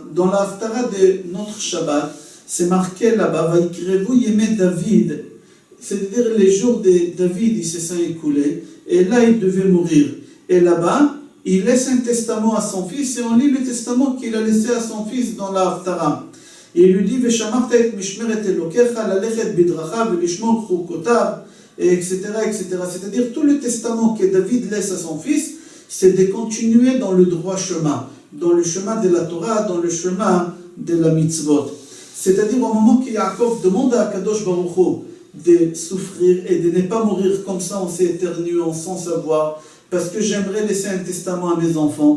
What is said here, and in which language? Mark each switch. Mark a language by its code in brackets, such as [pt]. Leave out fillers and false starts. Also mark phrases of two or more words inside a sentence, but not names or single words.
[fr] Dans la haftara de notre Shabbat, c'est marqué là-bas, [he] ויקרבו ימי דוד, [fr] c'est-à-dire les jours de David, il se sont écoulés, et là il devait mourir. Et là-bas, il laisse un testament à son fils, et on lit le testament qu'il a laissé à son fils dans la haftara. Il lui dit, [he] ושמרת את משמרת אלוהיך, ללכת בדרכיו, ולשמור חקותיו, [fr] etc., etc. C'est-à-dire tout le testament que David laisse à son fils, c'est de continuer dans le droit chemin, dans le chemin de la Torah, dans le chemin de la mitzvot. C'est-à-dire au moment que Yaakov demande à Kadosh Baruch Hu de souffrir et de ne pas mourir comme ça, on s'est éternué sans savoir, parce que j'aimerais laisser un testament à mes enfants.